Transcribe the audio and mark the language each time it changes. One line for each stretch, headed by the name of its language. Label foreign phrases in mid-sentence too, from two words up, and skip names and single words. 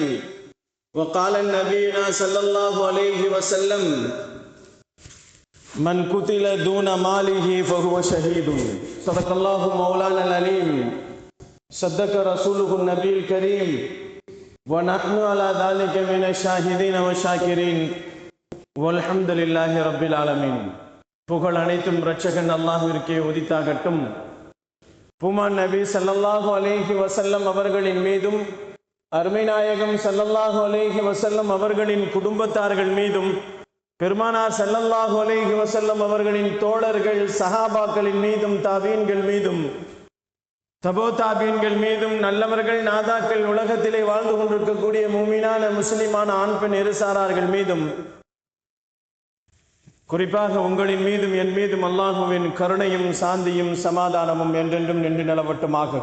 Arabic: وقال النبي صلى الله عليه وسلم: من قتل دون ماله فهو شهيد. صدق الله مولانا العليم. صدق رسوله النبي الكريم. ونحن على ذلك من الشاهدين والشاكرين والحمد لله رب العالمين.
Tamil: புகழ் அனைத்தும் இரட்சகன் அல்லாஹ்விற்கே உரித்தாகட்டும். பூமான் நபி
Arabic: صلى الله عليه وسلم
Tamil: அவர்களின் மீதும், அருமை நாயகம்
Arabic: صلى الله عليه وسلم
Tamil: அவர்களின் குடும்பத்தார்கள் மீதும், பெருமானார்
Arabic: صلى الله عليه وسلم
Tamil: அவர்களின் தோழர்கள் சஹாபாக்களின் மீதும், தாபீன்கள் மீதும், தபோ தாபீன்கள் மீதும், நல்லவர்கள் நாதாக்கள், உலகத்திலே வாழ்ந்து கொண்டிருக்கக்கூடிய மூமினான முஸ்லிமான ஆண் பெண் இருசாரார்கள் மீதும், குறிப்பாக உங்களின் மீதும் என் மீதும் அல்லாஹுவின் கருணையும் சாந்தியும் சமாதானமும் என்றென்றும் நின்று நிலவட்டுமாக.